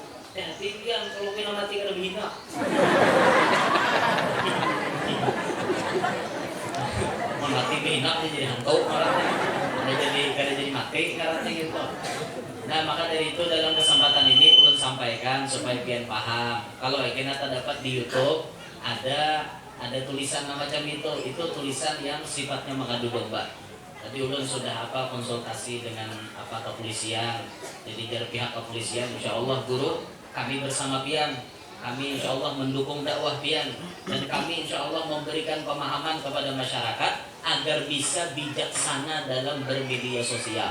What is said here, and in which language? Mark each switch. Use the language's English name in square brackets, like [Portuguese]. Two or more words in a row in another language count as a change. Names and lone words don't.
[Banjar] Hati pian kalau pina mati kada bihina. Mati bihina jadi hantu malah. Kada jadi mati karena gitu. Nah maka dari itu dalam kesempatan ini ulun sampaikan supaya pian paham. [Indonesian] Kalau kita dapat di YouTube ada tulisan macam itu tulisan yang sifatnya mengadu domba. Tadi ulun sudah konsultasi dengan kepolisian. Jadi dari pihak kepolisian, [Arabic] إن شاء الله [Indonesian] guru kami bersama pian. Kami [Arabic] إن شاء الله [Indonesian] mendukung dakwah pian dan kami [Arabic] إن شاء الله [Indonesian] memberikan pemahaman kepada masyarakat agar bisa bijaksana dalam bermedia sosial.